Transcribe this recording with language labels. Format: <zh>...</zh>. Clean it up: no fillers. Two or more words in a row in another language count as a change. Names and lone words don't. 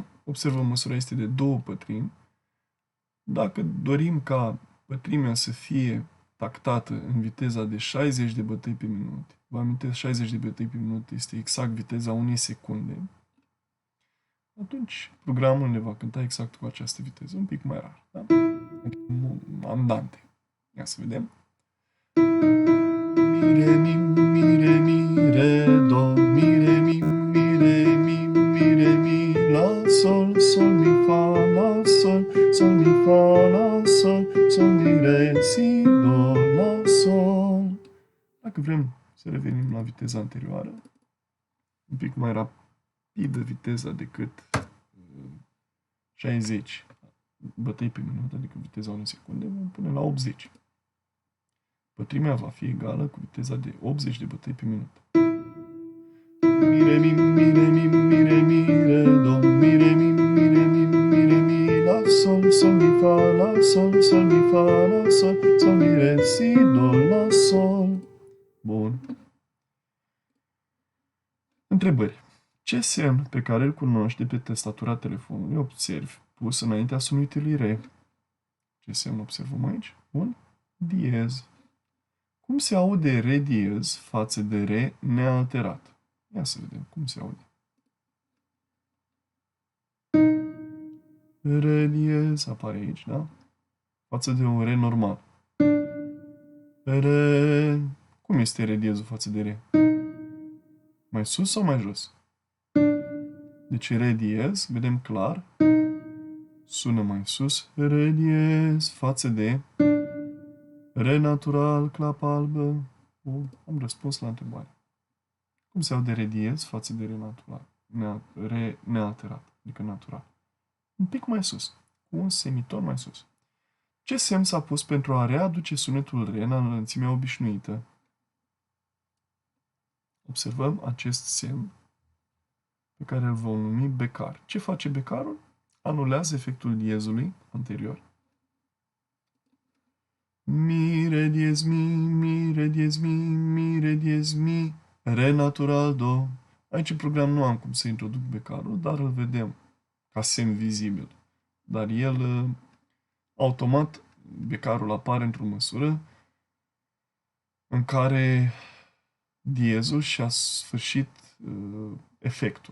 <ro>Observăm, măsura este de 2 pătrimi. Dacă dorim ca pătrimea să fie tactată în viteza de 60 de bătăi pe minut, vă amintesc, 60 de bătăi pe minut este exact viteza unei secunde, atunci programul ne va cânta exact cu această viteză, un pic mai rar. Da? Andante. Ia să vedem. Mi, re, mi, re, do, mi, re, mi, re, mi, la, sol, sol, mi, fa, la, sol, sol, mi, fa, la, sol, sol, mi, re, si, do, la, sol. Dacă vrem să revenim la viteza anterioară, un pic mai rapidă viteza decât 60 bătăi pe minut, adică viteza unei secunde, vom pune la 80. Pătrimea va fi egală cu viteza de 80 de bătăi pe minut. Mi, re, mi, re, do, mi, re, mi, la, sol, sol, mi, fa, la, sol, sol, mi, fa, la, sol, sol, mi, re, si, do, la, sol. Bun. Întrebări. Ce semn pe care îl cunoști de pe tastatura telefonului observi pus înaintea sunetului re? Ce semn observăm aici? Un diez. Cum se aude re diez față de re nealterat? Ia să vedem cum se aude. Re diez apare aici, da? Față de un re normal. Re. Cum este re diezul față de re? Mai sus sau mai jos? Deci re diez, vedem clar, sună mai sus, re diez față de re natural, clapă albă. Bun, am răspuns la întrebare. Cum se aude re diez față de re natural? Re nealterat, adică natural. Un pic mai sus, cu un semiton mai sus. Ce semn s-a pus pentru a readuce sunetul re în înălțimea obișnuită? Observăm acest semn pe care îl vom numi becar. Ce face becarul? Anulează efectul diezului anterior. Mi, re diez, mi, re diez, mi, re diez, mi, re natural, do. Aici în program nu am cum să introduc becarul, dar îl vedem ca semn vizibil. Dar el, automat, becarul apare într-o măsură în care diezul și-a sfârșit efectul.</ro>